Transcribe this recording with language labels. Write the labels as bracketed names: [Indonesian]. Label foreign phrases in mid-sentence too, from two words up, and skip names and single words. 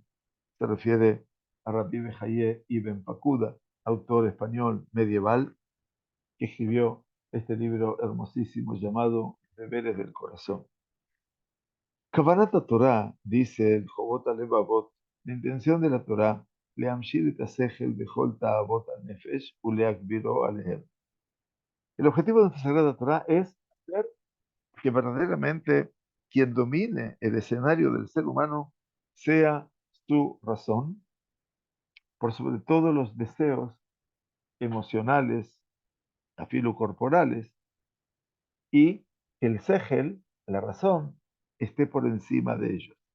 [Spanish] Se refiere a Rabbi Bejaye Ibn Pacuda, autor español medieval, que escribió este libro hermosísimo llamado Deberes del Corazón. [Hebrew] כוונת תורה, [Spanish] dice el Jobot Alevavot, la intención de la Torah, [Hebrew] להמשיל את השכל בכל תאוות נפש ולהגבירו עליהם. [Spanish] El objetivo de esta Sagrada Torah es hacer que verdaderamente quien domine el escenario del ser humano sea su razón, por sobre todo los deseos emocionales, afilocorporales, y el segel, la razón, esté por encima de ellos.